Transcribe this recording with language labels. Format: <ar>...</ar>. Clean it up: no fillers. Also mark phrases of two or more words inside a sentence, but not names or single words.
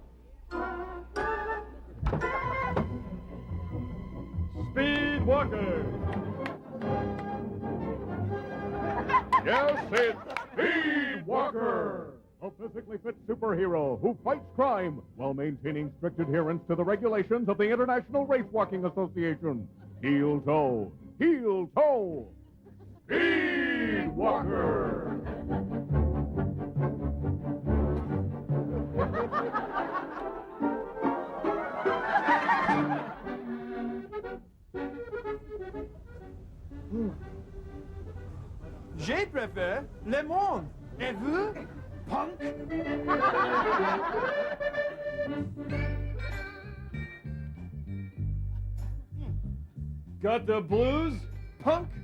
<en>Speedwalker! Yes, it's Speedwalker! A physically fit superhero who fights crime while maintaining strict adherence to the regulations of the International Race Walking Association. Heel toe, heel toe! Speedwalker!</en> <fr>Je préfère le monde. Et vous, punk?</fr> <en>Got the blues, punk?</en>